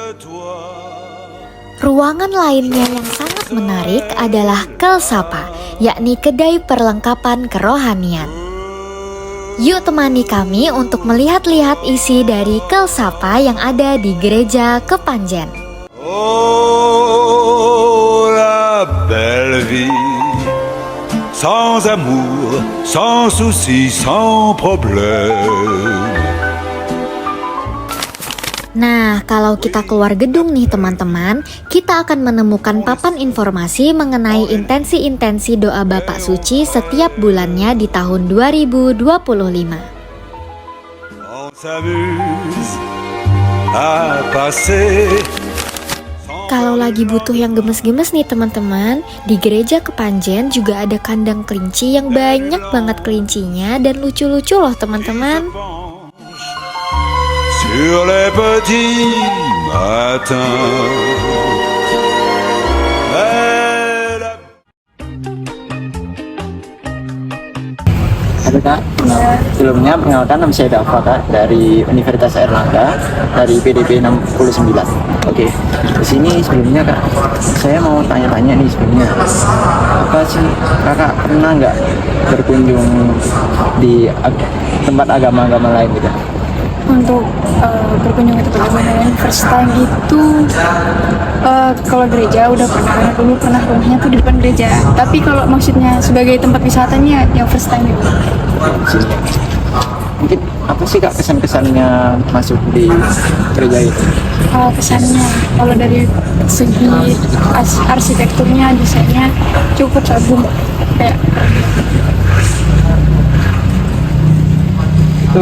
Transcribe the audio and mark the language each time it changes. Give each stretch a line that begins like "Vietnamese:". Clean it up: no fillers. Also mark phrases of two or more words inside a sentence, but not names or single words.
Indonesian: Ruangan lainnya yang sangat menarik adalah Kelsapa, yakni kedai perlengkapan kerohanian. Yuk temani kami untuk melihat-lihat isi dari Kelsapa yang ada di Gereja Kepanjen.
French: Oh, la belle vie, sans amour, sans souci, sans problème.
Indonesian: Nah, kalau kita keluar gedung nih teman-teman, kita akan menemukan papan informasi mengenai intensi-intensi doa Bapak Suci setiap bulannya di tahun 2025. Kalau lagi butuh yang gemes-gemes nih teman-teman, di Gereja Kepanjen juga ada kandang kelinci yang banyak banget kelincinya dan lucu-lucu loh teman-teman.
French: Sur les petits matins.
Indonesian: Halo Kak, sebelumnya perkenalkan nama saya Dava Kak dari Universitas Airlangga dari PDP 69. Oke, di sini sebelumnya Kak, saya mau tanya-tanya nih sebelumnya, apa sih Kakak pernah nggak berkunjung di tempat agama-agama lain gitu? Untuk berkunjung ke tempat lain
English: first time
Indonesian: itu kalau gereja udah pernah, karena dulu pernah rumahnya tuh di depan gereja. Tapi kalau maksudnya sebagai tempat wisatanya yang
English: first time
Indonesian: itu. Mungkin apa sih Kak kesan-kesannya masuk di gereja itu? Kesannya kalau dari segi arsitekturnya, desainnya cukup agung kayak itu.